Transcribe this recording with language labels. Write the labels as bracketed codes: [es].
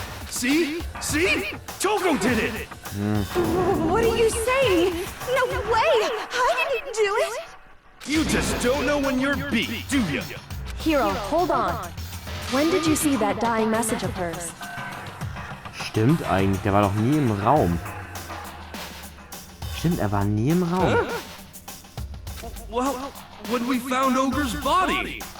[en] See? See? Toko did it! What are you saying? No way! I didn't do it! You just don't know when you're beat, do you? Hiro, hold on. When did you see that dying message of hers? [de] Stimmt eigentlich, der war doch nie im Raum. Stimmt, er war nie im Raum. [en] Well, when we found Ogre's body.